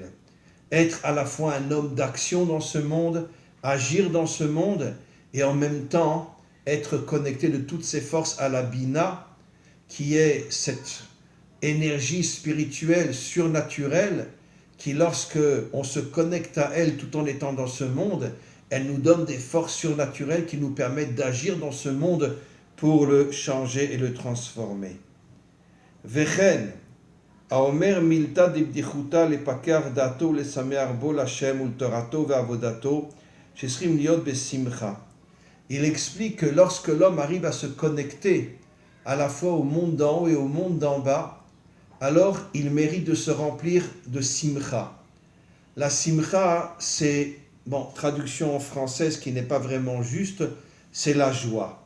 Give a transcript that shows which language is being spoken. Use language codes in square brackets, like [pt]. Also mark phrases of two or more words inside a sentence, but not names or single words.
[fr] Être à la fois un homme d'action dans ce monde, agir dans ce monde, et en même temps être connecté de toutes ses forces à la Bina, qui est cette énergie spirituelle surnaturelle qui, lorsque on se connecte à elle tout en étant dans ce monde, elle nous donne des forces surnaturelles qui nous permettent d'agir dans ce monde pour le changer et le transformer. [he] Vechen, האומר מילתא דבדיחותא לפקח דעתו ולשמח בו להשם ולתורתו ועבודתו שצריכים להיות בשמחה. [fr] Il explique que lorsque l'homme arrive à se connecter à la fois au monde d'en haut et au monde d'en bas, alors il mérite de se remplir de simcha. La simcha, c'est, traduction en française qui n'est pas vraiment juste, c'est la joie.